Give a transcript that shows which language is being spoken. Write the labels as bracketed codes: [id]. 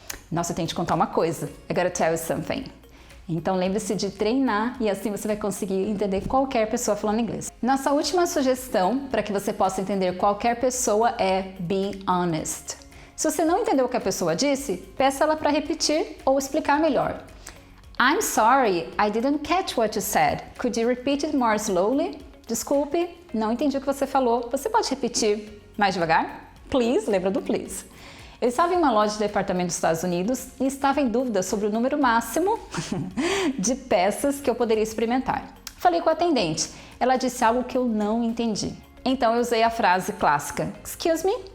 [pt] Nossa, eu tenho que te contar uma coisa, [en] I gotta tell you something. [pt] Então lembre-se de treinar e assim você vai conseguir entender qualquer pessoa falando inglês. Nossa última sugestão para que você possa entender qualquer pessoa é [en] be honest. [pt] Se você não entendeu o que a pessoa disse, peça ela para repetir ou explicar melhor. [en] I'm sorry, I didn't catch what you said. Could you repeat it more slowly? [pt] Desculpe, não entendi o que você falou. Você pode repetir mais devagar? Please, lembra do please. Eu estava em uma loja de departamento dos Estados Unidos e estava em dúvida sobre o número máximo de peças que eu poderia experimentar. Falei com a atendente. Ela disse algo que eu não entendi. Então eu usei a frase clássica, [en] excuse me?